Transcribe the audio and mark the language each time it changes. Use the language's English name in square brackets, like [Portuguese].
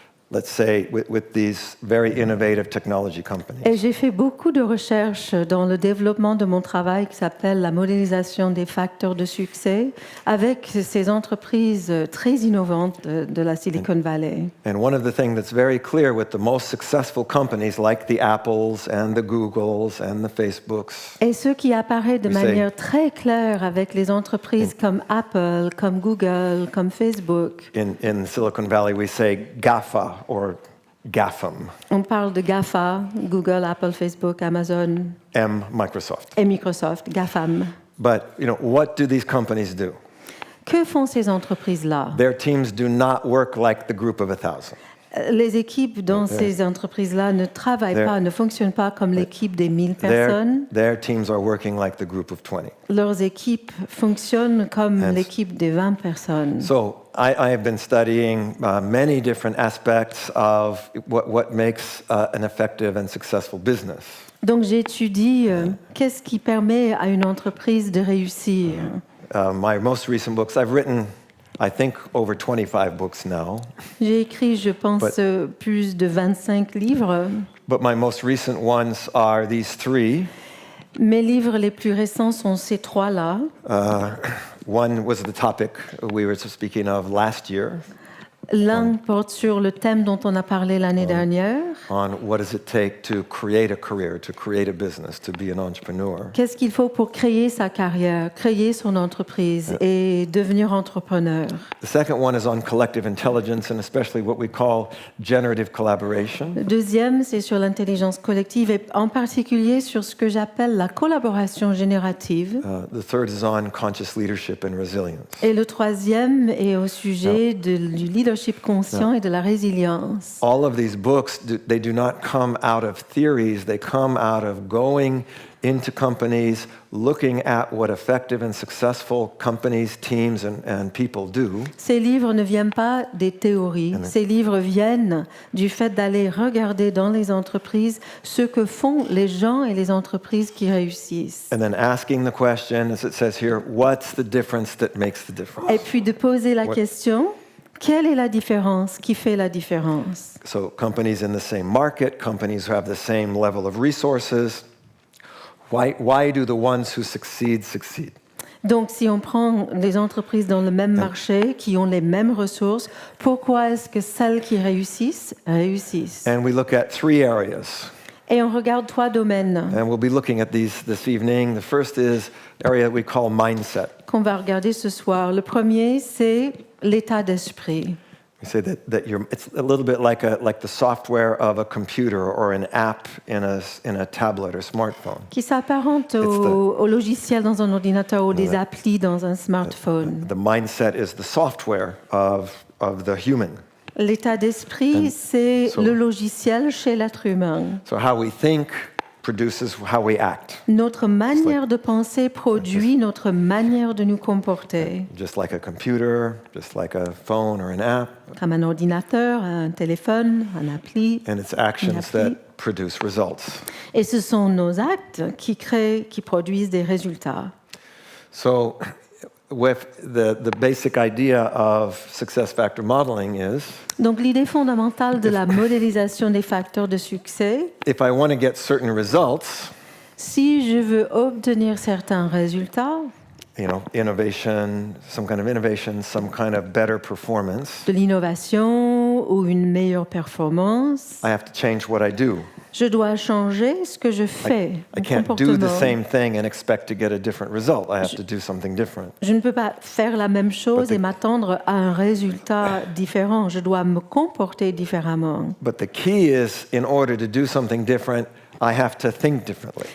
[English] let's say, with these very innovative technology companies. [French] Et j'ai fait beaucoup de recherches dans le développement de mon travail qui s'appelle la modélisation des facteurs de succès avec ces entreprises très innovantes de la Silicon Valley. [English] And one of the things that's very clear with the most successful companies like the Apples and the Googles and the Facebooks, [French] Et ce qui apparaît de [English] We [French] manière très claire avec les entreprises comme Apple, comme Google, comme Facebook. [English] in Silicon Valley we say GAFA or GAFAM, [French] On parle de GAFA, Google, Apple, Facebook, Amazon [English] Microsoft. [French] et Microsoft, GAFAM. [English] But, what do these companies do? [French] Que font ces entreprises-là? [English] Their teams do not work like the group of 1,000. [French] Les équipes dans ces entreprises-là ne travaillent [English] They're- [French] pas, ne fonctionnent pas comme l'équipe des 1000 personnes. [English] Their teams are working like the group of 20. [French] Leurs équipes fonctionnent comme [English] Yes. [French] l'équipe des 20 personnes. [English] So I have been studying many different aspects of what makes an effective and successful business. [French] Donc j'étudie qu'est-ce qui permet à une entreprise de réussir. [English] My most recent books, I've written, I think, over 25 books now. [French] J'ai écrit, je pense, plus de 25 livres. [English] But my most recent ones are these three. [French] Mes livres les plus récents sont ces trois-là. [English] One was the topic we were speaking of last year, [French] L'un porte sur le thème dont on a parlé l'année dernière. [English] on what does it take to create a career, to create a business, to be an entrepreneur. [French] Qu'est-ce qu'il faut pour créer sa carrière, créer son entreprise et devenir entrepreneur? [English] The second one is on collective intelligence and especially what we call generative collaboration. [French] Le deuxième, c'est sur l'intelligence collective et en particulier sur ce que j'appelle la collaboration générative. [English] The third is on conscious leadership and resilience. [French] Et le troisième est au sujet du leadership conscient et de la résilience. [English] All of these books, they do not come out of theories, they come out of going into companies, looking at what effective and successful companies, teams, and people do. [French] Ces livres ne viennent pas des théories. Ces livres viennent du fait d'aller regarder dans les entreprises ce que font les gens et les entreprises qui réussissent. [English] And then asking the question, as it says here, what's the difference that makes the difference? [French] Et puis de poser la question, quelle est la différence qui fait la différence? [English] So companies in the same market, companies who have the same level of resources, why do the ones who succeed succeed? [French] Donc, si on prend les entreprises dans le même marché, qui ont les mêmes ressources, pourquoi est-ce que celles qui réussissent, réussissent? [English] And we look at three areas. [French] Et on regarde trois domaines [English] And we'll be looking at these this evening. The first is area that we call mindset. [French] qu'on va regarder ce soir. Le premier, c'est l'état d'esprit. [English] We say that it's a little bit like the software of a computer or an app in a tablet or smartphone. [French] Qui s'apparente au logiciel dans un ordinateur ou des applis dans un smartphone. [English] The mindset is the software of the human. [French] L'état d'esprit, c'est le logiciel chez l'être humain. [English] So how we think produces how we act. [French] Notre manière de penser produit notre manière de nous comporter. [English] Just like a computer, just like a phone or an app. [French] Comme un ordinateur, un téléphone, un appli. [English] And it's actions that produce results. [French] Et ce sont nos actes qui produisent des résultats. [English] So with the basic idea of success factor modeling is, [French] Donc l'idée fondamentale de la modélisation des facteurs de succès, [English] if I want to get certain results, [French] si je veux obtenir certains résultats, [English] innovation, some kind of better performance, [French] de l'innovation ou une meilleure performance, [English] I have to change what I do. [French] je dois changer ce que je fais. [English] I can't do the same thing and expect to get a different result. I have to do something different. [French] Je ne peux pas faire la même chose et m'attendre à un résultat différent. Je dois me comporter différemment. [English] But the key is, in order to do something different, I have to think differently.